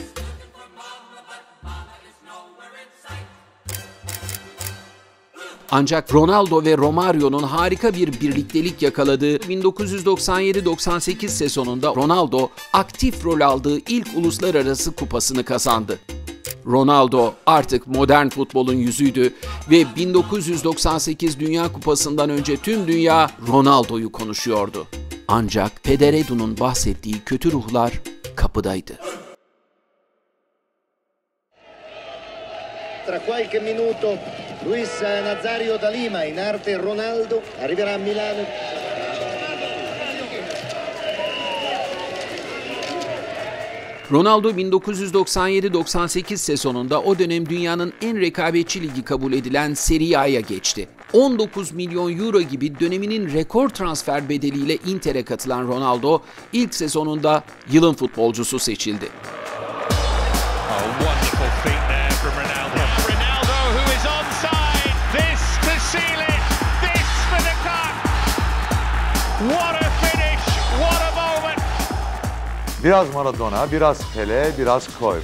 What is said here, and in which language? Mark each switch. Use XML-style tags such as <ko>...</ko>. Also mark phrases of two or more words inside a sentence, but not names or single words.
<tr>Ancak Ronaldo ve Romario'nun harika bir birliktelik yakaladığı 1997-98 sezonunda Ronaldo aktif rol aldığı ilk uluslararası kupasını kazandı. Ronaldo artık modern futbolun yüzüydü ve 1998 Dünya Kupası'ndan önce tüm dünya Ronaldo'yu konuşuyordu. Ancak Peder Edu'nun bahsettiği kötü ruhlar kapıdaydı.</tr> <it>Tra qualche minuto Luis Nazario da Lima in arte Ronaldo arriverà a Milano.</it> <tr>Ronaldo 1997-98 sezonunda o dönem dünyanın en rekabetçi ligi kabul edilen Serie A'ya geçti. 19 milyon euro gibi döneminin rekor transfer bedeliyle Inter'e katılan Ronaldo ilk sezonunda yılın futbolcusu seçildi. Biraz Maradona, biraz Pele, biraz Cruyff.</tr>